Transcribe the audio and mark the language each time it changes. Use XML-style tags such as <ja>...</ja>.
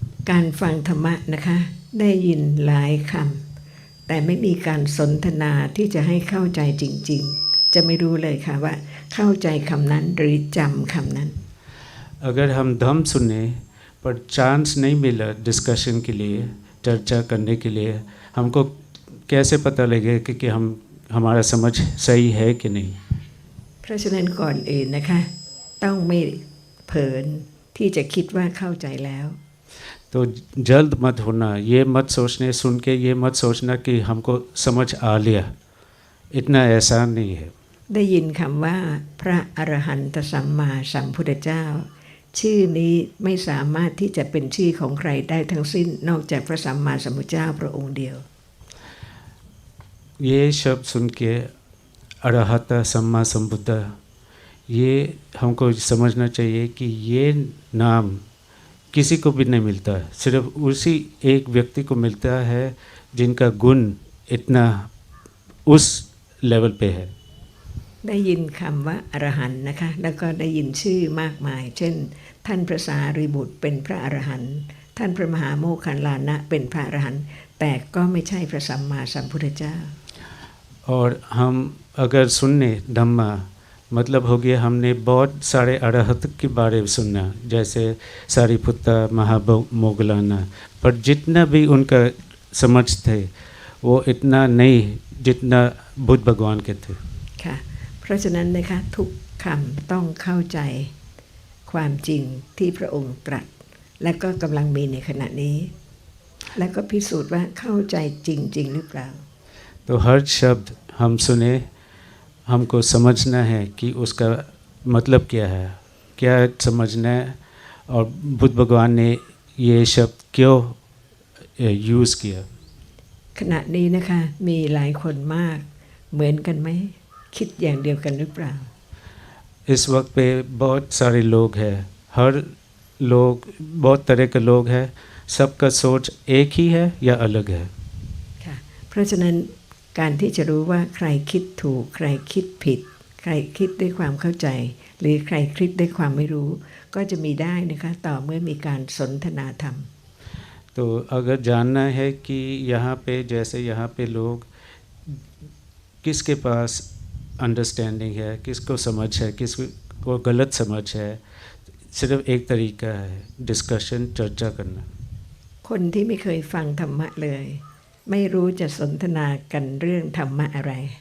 <th>การฟังธรรมะนะคะได้ยินหลายคำแต่ไม่มีการสนทนาที่จะให้เข้าใจจริงๆจะไม่รู้เลยค่ะว่าเข้าใจคำนั้นหรือจำคำนั้น</th> <hi>अगर हम धम सुने पर चांस नहीं मिला डिस्कशन के लिए, चर्चा करने के लिए, हमको कैसे पता लगेगा कि हमारा समझ सही है कि नहीं।</hi> <th>เพราะฉะนั้นก่อนอื่นนะคะต้องไม่เผลอที่จะคิดว่าเข้าใจแล้ว</th> <hi>तो जल्द मत होना, ये मत सोचने सुन के ये मत सोचना कि हमको समझ आ लिया, इतना आसान नहीं है।</hi> <th>ได้ยินคำว่าพระอรหันตสัมมาสัมพุทธเจ้าชื่อนี้ไม่สามารถที่จะเป็นชื่อของใครได้ทั้งสิ้นนอกจากพระสัมมาสัมพุทธเจ้าพระองค์เดียว</th> <hi>ये शब्द सुन के अरहत सम्मा संबुद्ध ये हमको समझना चाहिए कि ये नाम किसी को भी नहीं मिलता, सिर्फ उसी एक व्यक्ति को मिलता है जिनका गुण इतना उस लेवल पे है।</hi> <th>ได้ยินคำว่าอรหันต์นะคะแล้วก็ได้ยินชื่อมากมายเช่นท่านพระสารีบุตรเป็นพระอรหันต์ท่านพระมหาโมคคัลลานะเป็นพระอรหันต์แต่ก็ไม่ใช่พระสัมมาสัมพุทธเจ้า</th> <hi>और हम अगर सुनने धम्मा मतलब हो गया हमने बहुत सारे अरहत के बारे में सुनना जैसे सारीपुत्ता महामोगलाना, पर जितना भी उनका समझ थे वो इतना नहीं जितना बुद्ध भगवान के थे।</hi> <th>ค่ะเพราะฉะนั้นนะคะทุกคำต้องเข้าใจความจริงที่พระองค์ตรัสและก็กำลังมีในขณะนี้ แล้วก็พิสูจน์ว่าเข้าใจจริงๆหรือเปล่า</th> <hi>तो हर शब्द हम सुने हमको समझना है कि उसका मतलब क्या है, क्या समझना है और बुद्ध भगवान ने ये शब्द क्यों यूज़ किया।</hi> <th>ขณะนี้นะคะมีหลายคนมากเหมือนกันไหมคิดอย่างเดียวกันหรือเปล่า</th> <hi>इस वक्त पे बहुत सारे लोग हैं, हर लोग बहुत तरह के लोग हैं, सबका सोच एक ही है या अलग है।</hi> <th>ค่ะเพราะฉะนั้นการที่จะรู้ว่าใครคิดถูกใครคิดผิดใครคิดด้วยความเข้าใจหรือใครคิดด้วยความไม่รู้ก็จะมีได้นะคะต่อเมื่อมีการสนทนาธรรม</th> <hi>तो अगर जानना है कि यहाँ पे जैसे यहाँ पे लोग किसके पास अंडरस्टैंडिंग है, किसको समझ है, किसको गलत समझ है, सिर्फ एक तरीका है डिस्कशन, चर्चा करना।</hi> <th>คนที่ไม่เคยฟังธรรมะเลยไม่รู้จะสนทนากันเรื่องธรรมะอะไร</th>